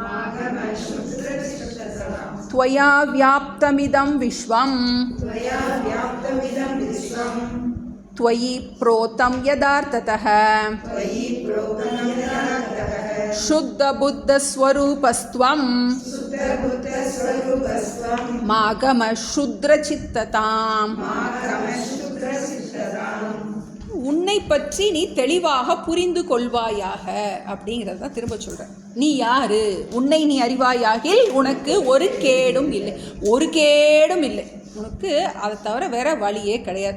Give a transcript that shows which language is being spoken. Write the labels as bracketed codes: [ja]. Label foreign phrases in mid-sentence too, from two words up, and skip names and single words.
[sa] त्वया व्याप्तमिदं विश्वं त्वयि प्रोतं यदार्थतः शुद्धबुद्धस्वरूपस्त्वं मागमशुद्धचित्तताम्. [ta] உன்னை பற்றி நீ தெளிவாக புரிந்து கொள்வாயாக அப்படிங்கிறத தான் திரும்ப சொல்கிறேன். நீ யாரு? உன்னை நீ அறிவாயாகில் உனக்கு ஒரு கேடும் இல்லை. ஒரு கேடும் இல்லை உனக்கு. அதை தவிர வேற வழியே கிடையாது.